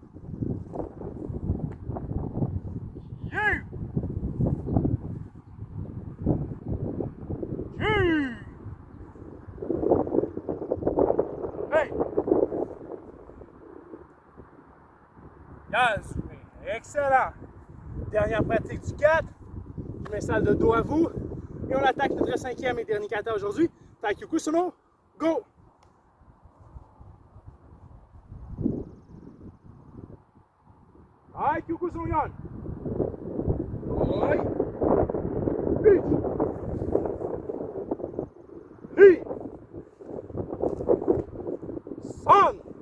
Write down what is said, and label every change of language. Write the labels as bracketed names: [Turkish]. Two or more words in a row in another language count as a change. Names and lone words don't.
[English] You. You. Hey. Yes. Excellent. [French] Dernière pratique du 4. Je m'installe de dos à vous. Et on attaque notre 5e et dernier kata aujourd'hui. [Japanese] Tai Kyoku Sono. Go. Tai Kyoku Sono Yon. 追い。一. Ni. San.